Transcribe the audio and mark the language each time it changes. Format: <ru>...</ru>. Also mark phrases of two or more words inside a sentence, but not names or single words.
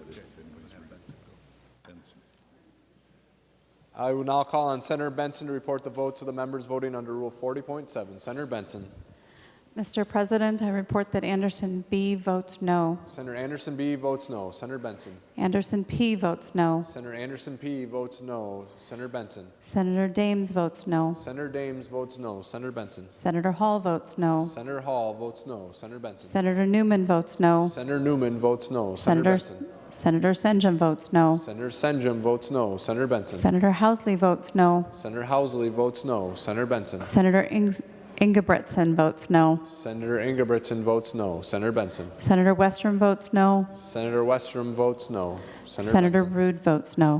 <en>If anybody's Benson. I will now call on Senator Benson to report the votes of the members voting under Rule 40.7. Senator Benson. Mr. President, I report that Anderson B. votes no. Senator Anderson B. votes no. Senator Benson. Anderson P. votes no. Senator Anderson P. votes no. Senator Benson. Senator Dames votes no. Senator Dames votes no. Senator Benson. Senator Hall votes no. Senator Hall votes no. Senator Benson. Senator Newman votes no. Senator Newman votes no. Senator Benson. Senator Senjum votes no. Senator Senjum votes no. Senator Benson. Senator Housley votes no. Senator Housley votes no. Senator Benson. Senator Ingebretson votes no. Senator Ingebretson votes no. Senator Benson. Senator Westrom votes no. Senator Westrom votes no. Senator Rude votes no.</en>